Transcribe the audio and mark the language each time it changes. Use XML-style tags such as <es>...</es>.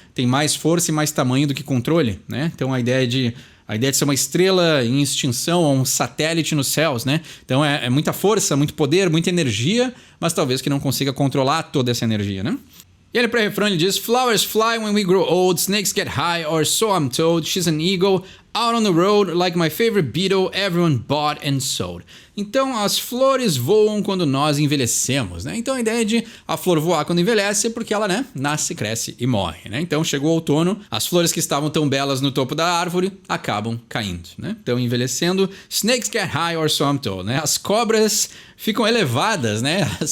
<pt>Tem mais força e mais tamanho do que controle, né? Então, a ideia de ser uma estrela em extinção ou um satélite nos céus, né? Então, é muita força, muito poder, muita energia, mas talvez que não consiga controlar toda essa energia, né? E ele pré-refrão ele diz:</pt> <en>Flowers fly when we grow old, snakes get high, or so I'm told. She's an eagle out on the road, like my favorite beetle, everyone bought and sold.</en> <pt>Então, as flores voam quando nós envelhecemos, né? Então, a ideia de a flor voar quando envelhece é porque ela, né, nasce, cresce e morre, né? Então, chegou o outono, as flores que estavam tão belas no topo da árvore acabam caindo, né? Então, envelhecendo,</pt> <en>snakes get high or so I'm told,</en> <pt>né? As cobras ficam elevadas, né?</pt>